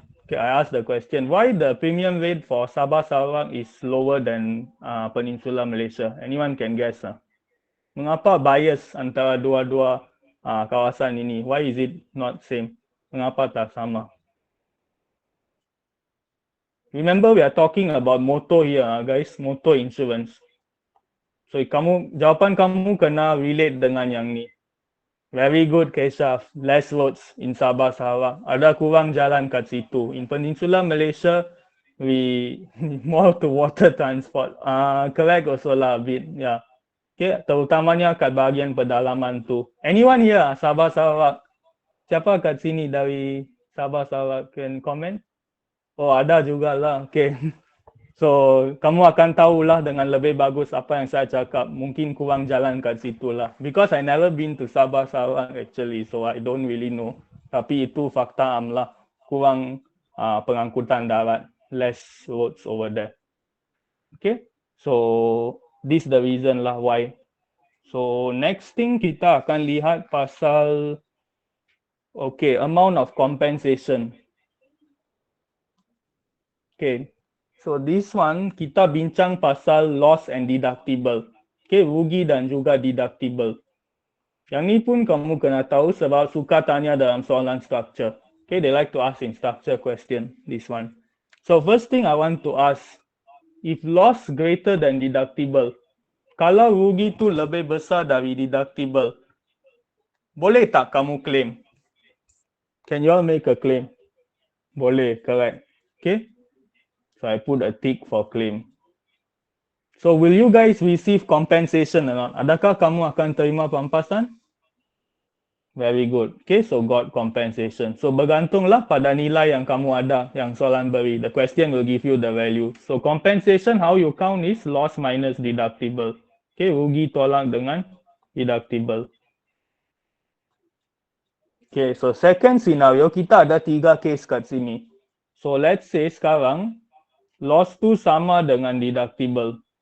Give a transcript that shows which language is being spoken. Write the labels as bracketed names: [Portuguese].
[English] Okay, I ask the question. Why the premium rate for Sabah Sarawak is lower than Peninsula Malaysia? Anyone can guess? [Malay] Mengapa bias antara dua-dua kawasan ini? [English] Why is it not same? [Malay] Mengapa tak sama? [English] Remember we are talking about motor here, guys. Motor insurance. [Malay] So jawapan kamu kena relate dengan yang ni. [English] Very good, Keshaf. Less roads in Sabah Sarawak. [Malay] Ada kurang jalan kat situ. [English] In Peninsula Malaysia, we more to water transport. Correct also lah a bit. Yeah. Okay, [Malay] terutamanya kat bahagian pedalaman tu. [English] Anyone here Sabah Sarawak? [Malay] Siapa kat sini dari Sabah Sarawak? [English] Can comment? Oh, [Malay] ada jugalah. [English] Okay. [Malay] So, kamu akan tahulah dengan lebih bagus apa yang saya cakap. Mungkin kurang jalan kat situ lah. [English] Because I never been to Sabah Sarawak actually, so I don't really know. [Malay] Tapi itu fakta lah. Kurang pengangkutan darat. [English] Less roads over there. Okay? So, this the reason lah why. So, next thing [Malay] kita akan lihat pasal [English] amount of compensation. Okay, so this one [Malay] kita bincang pasal [English] loss and deductible. [Malay] Okay, rugi dan juga deductible. Yang ni pun kamu kena tahu sebab suka tanya dalam soalan structure. [English] Okay, they like to ask in structure question, this one. So first thing I want to ask, if loss greater than deductible, [Malay] kalau rugi tu lebih besar dari deductible, boleh tak kamu claim? [English] Can you all make a claim? [Malay] Boleh, [English] correct. Okay, so I put a tick for claim. So will you guys receive compensation or not? [Malay] Adakah kamu akan terima pampasan? [English] Very good. Okay, so got compensation. [Malay] So bergantunglah pada nilai yang kamu ada, yang soalan beri. [English] The question will give you the value. So compensation, how you count is loss minus deductible. [Malay] Okay, rugi tolak dengan deductible. Okay, [English] so second scenario, [Malay] kita ada 3 case kat sini. [English] So let's say [Malay] sekarang, loss tu sama dengan deductible.